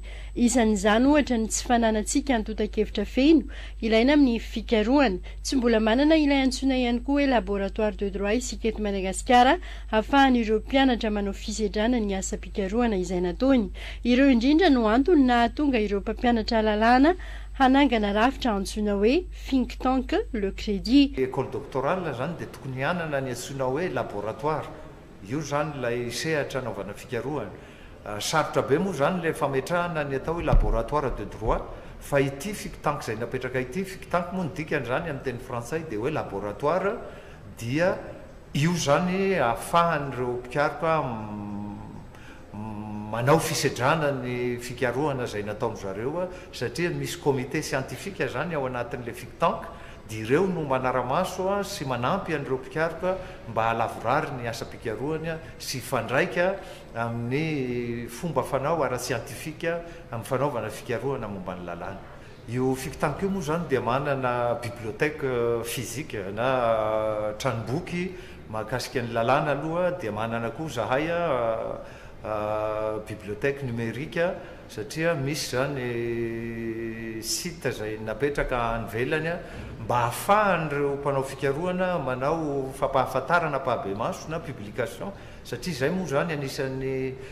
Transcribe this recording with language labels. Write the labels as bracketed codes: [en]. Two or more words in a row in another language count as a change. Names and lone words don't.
[mg] Isan'izany ohatra ny tsy fananantsika antota-kevitra feno ilaina amin'ny fikarohana. Tsy mbola manana ilay antsoina ihany koa hoe [fr] laboratoire de droit [mg] isika eto Madagasikara ahafahan'ireo mpianatra manao fisedrana ny asa-pikarohana izay nataony. Ireo indrindra no antony nahatonga ireo mpampianatra lalàna hanangana rafitra antsoina hoe [en] think tank [fr] le crédit. École doctorale [mg] zany dia tokony hanana ny antsoina hoe laboratoire. Io zany ilay sehatra anaovana fikarohana. Sarotra be moa zany le fametrahana ny atao hoe [fr] laboratoire de droit, [mg] fa ity [en] think tank [mg] izay napetraka ity, [en] think tank [mg] moa ny dikan'izany amin'ny teny frantsay dia hoe laboratoire, dia io zany ahafahan'ireo mpikaroka manao fisedrana ny fikarohana izay nataony zareo, satria misy [fr] comité scientifique [mg] zany ao anatin'le [en] think tank, [mg] dia ireo no manara-maso sy manampy an'ireo mpikaroka mba halavorary ny asa-pikarohana sy fandraika amin'ny fomba fanao ara-sientifika amin'ny fanaovana fikarohana momba ny lalàna. Io [en] think tank [mg] io moa zany dia manana [fr] bibliothèque physique [mg] na tranomboky mahakasika ny lalàna aloha, dia manana koa zahay [fr] bibliothèque numérique, [mg] satria misy zany site zay napetraka anivelany mba ahafahan'ireo mpanao fikarohana manao fampahafantarana pahabe maso na publication, satria zay moa zany anisan'ny